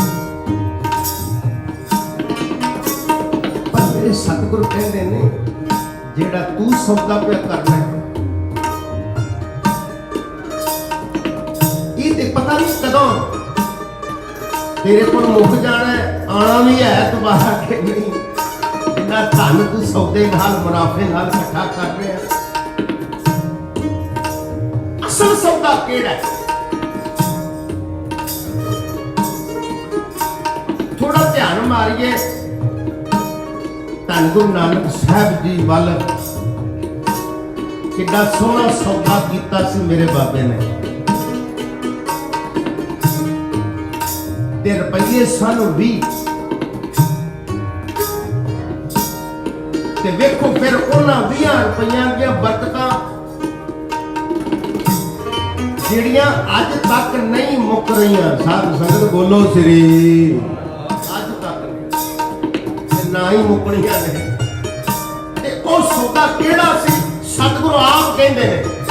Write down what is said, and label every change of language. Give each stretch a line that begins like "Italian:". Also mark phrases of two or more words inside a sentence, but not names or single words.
Punjabi: ਪਰ ਮੇਰੇ ਸਤਗੁਰੂ ਕਹਿਤੇ ਨੇ ਜੇੜਾ ਤੂ ਸੌਦਾ ਪੇ ਕਰਨਾ ਹੈ ਯੇ ਤੇ ਪਤਾ ਨਹੀਂ ਕਦੋਂ ਤੇਰੇ ਕੋ ਮੁਕ ਜਾਣਾ ਹੈ ਆਣਾ ਭੀ ਹੈ ਦੋਬਾਰਾ ਕੇ ਨਹੀਂ ਧਨ ਤੂ ਸੌਦੇ ਨਾਲ ਮੁਨਾਫ਼ੇ ਨਾਲ ਇਕੱਠਾ ਕਰ ਰਹੇ ਹੈਂ ਅਸਲ ਸੌਦਾ ਕੇੜਾ ਹੈ ਥੋੜਾ ਧਿਆਨ ਮਾਰੀਏ ਧਨ ਗੁਰੂ ਨਾਨਕ ਸਾਹਬ ਜੀ ਵਾਲ ਕਿਤਨਾ ਸੋਹਣਾ ਸੌਦਾ ਕੀਤਾ ਸੀ ਮੇਰੇ ਬਾਬੇ ਨੇ ਤੇ ਰੁਪਏ ਸਨ 20 ਤੇ ਵੇਖੋ ਫਿਰ ਉਹਨਾਂ 20 ਰੁਪਈਆਂ ਦੀਆਂ ਬਰਕਤਾਂ ਜਿਹੜੀਆਂ ਅੱਜ ਤੱਕ ਨਹੀਂ ਮੁੱਕ ਰਹੀਆਂ ਸਾਧ ਸੰਗਤ ਬੋਲੋ ਸ੍ਰੀ ਅੱਜ ਤੱਕ ਤੇ ਨਾ ਹੀ ਮੁੱਕਣੀਆਂ ਨੇ ਤੇ ਉਹ ਸੌਦਾ ਕਿਹੜਾ ਸੀ ਸਤਿਗੁਰੂ ਆਪ ਕਹਿੰਦੇ ਨੇ